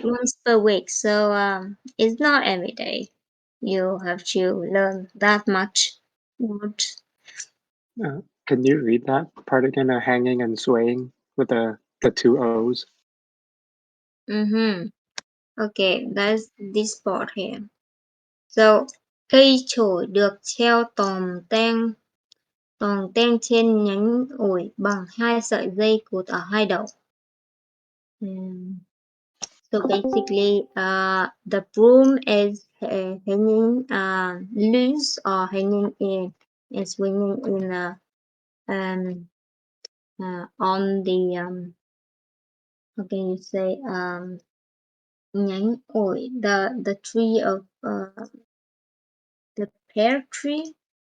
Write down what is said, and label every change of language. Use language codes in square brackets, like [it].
[en] once per week, so it's not every day. You have to learn that much words. Can you read that part again? Hanging and swaying with the two O's. Mm-hmm. Okay, that's this part here. [vi] So, cây chổi được treo tòm ten trên nhánh ổi bằng hai sợi dây cột ở hai đầu. [en] So basically, the broom is hanging loose or hanging in, is swinging in um, on the how can you say [vi] nhánh ổi, [en] the tree of the pear tree.